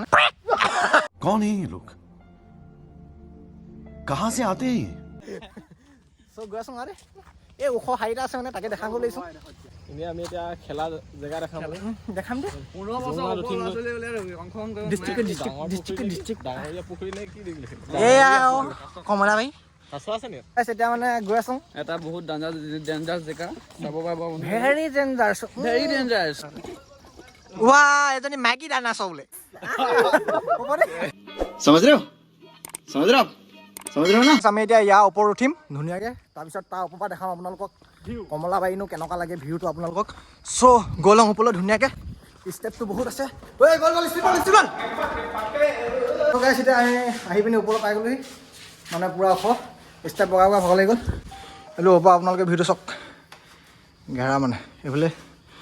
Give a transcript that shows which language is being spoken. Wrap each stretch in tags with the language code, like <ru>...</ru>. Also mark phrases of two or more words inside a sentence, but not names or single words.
<hi>कौन है ये लोग कहाँ से आते हैं</hi> <as>চব গৈ আছোঁ আৰু এই ওখ শাৰীটা আছে মানে তাকে দেখাব লাগিছোঁ এনেই আমি এতিয়া খেলা জেগা দেখাম দেখাম দেই ডাঙৰীয়া পুখুৰী নে কি দেখিলে এয়া কমলাবাৰী আছে নি এতিয়া মানে গৈ আছোঁ এটা বহুত ডেঞ্জাৰাছ জেগা চাব পাৰিব</as> <en>very dangerous very dangerous</en> <as>ৱা এজনী মাইকী ডাইনাছৰ বোলে</as> <hi>समझ रहे हो ना</hi> <as>আমি এতিয়া ইয়াৰ ওপৰত উঠিম ধুনীয়াকৈ তাৰপিছত তাৰ ওপৰৰ পৰা দেখাম আপোনালোকক কমলাবাৰীনো কেনেকুৱা লাগে ভিউটো আপোনালোকক চ' গৈ লওঁ ওপৰলৈ ধুনীয়াকৈ ষ্টেপটো বহুত আছে এতিয়া আহি পিনি ওপৰত পাই গ'লোহি মানে পূৰা ওখ ষ্টেপ বগা ভাগ লাগি গ'ল এইটো ওপৰ আপোনালোকে ভিডিঅ' চাওক ঘেৰা মানে এইফালে</as>